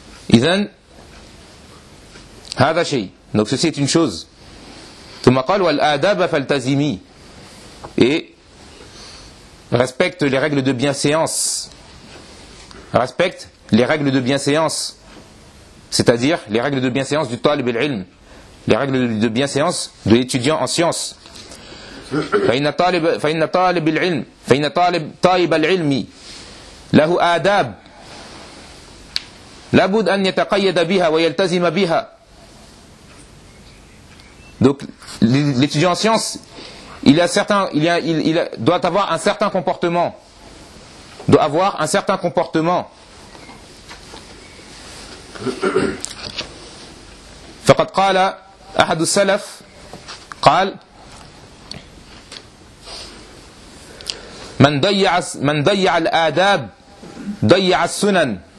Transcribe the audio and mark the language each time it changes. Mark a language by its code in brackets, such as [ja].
[ar] Izan, هذا شيء. [fr] Donc ceci est une chose. [ar] ثم قال والآداب فالتزمي. [fr] Et respecte les règles de bienséance. Respecte les règles de bienséance. C'est-à-dire les règles de bienséance du talib al-ilm. Les règles de bienséance de l'étudiant en science. [ar] فإن طالب العلم فإن طالب طائب العلم له آداب لابد أن يتقيد بها ويلتزم بها. [fr] Donc, l'étudiant en sciences, doit avoir un certain comportement. Doit avoir un certain comportement. [ar] فقد قال أحد السلف قال من ضيع الآداب ضيع السنن.